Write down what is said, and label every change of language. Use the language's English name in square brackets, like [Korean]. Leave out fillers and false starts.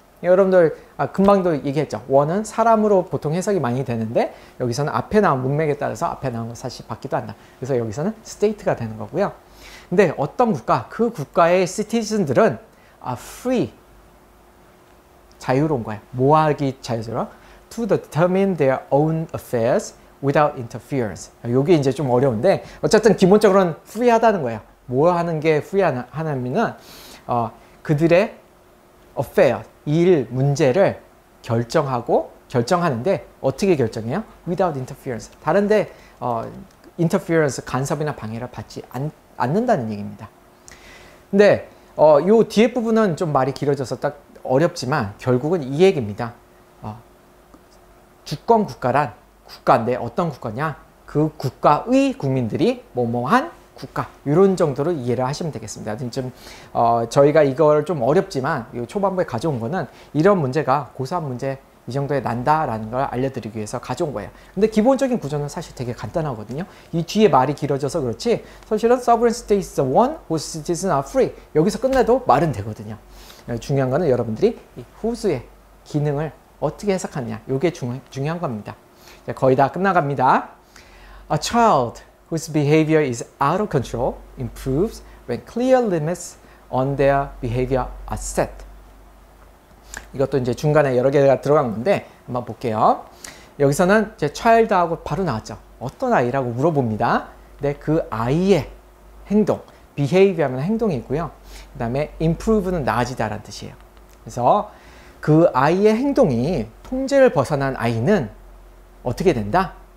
[Korean] 여러분들 금방도 얘기했죠. one은 사람으로 보통 해석이 많이 되는데 여기서는 앞에 나온 문맥에 따라서 앞에 나온 거 사실 받기도 한다. 그래서 여기서는 state가 되는 거고요. 근데 어떤 국가, 그 국가의 citizen들은 free, 자유로운 거예요. 뭐 하기 자유로워? [English] To determine their own affairs without interference. [Korean] 이게 이제 좀 어려운데 어쨌든 기본적으로는 free하다는 거예요. 뭐 하는 게 free하냐면은 그들의 affair, 일, 문제를 결정하는데 어떻게 결정해요? [English] Without interference. [Korean] 다른데 interference, 간섭이나 방해를 받지 않는다는 얘기입니다. 근데 요 뒤에 부분은 좀 말이 길어져서 딱 어렵지만 결국은 이 얘기입니다. 주권 국가란 국가인데 어떤 국가냐? 그 국가의 국민들이 뭐뭐한 국가 이런 정도로 이해를 하시면 되겠습니다. 지금 저희가 이걸 좀 어렵지만 이 초반부에 가져온 거는 이런 문제가 고3 문제 이 정도에 난다라는 걸 알려드리기 위해서 가져온 거예요. 근데 기본적인 구조는 사실 되게 간단하거든요. 이 뒤에 말이 길어져서 그렇지 사실은 [English] sovereign state is the one whose citizens are free [Korean] 여기서 끝내도 말은 되거든요. 중요한 거는 여러분들이 이 whose의 기능을 어떻게 해석하느냐 이게 중요한 겁니다. 거의 다 끝나갑니다. [English] A child whose behavior is out of control improves when clear limits on their behavior are set. [Korean] 이것도 이제 중간에 여러 개가 들어간 건데 한번 볼게요. 여기서는 제 child하고 바로 나왔죠. 어떤 아이라고 물어봅니다. 근데 그 아이의 행동, behavior 하면 행동이고요. 그 다음에 improve는 나아지다라는 뜻이에요. 그래서 그 아이의 행동이 통제를 벗어난 아이는 어떻게 된다?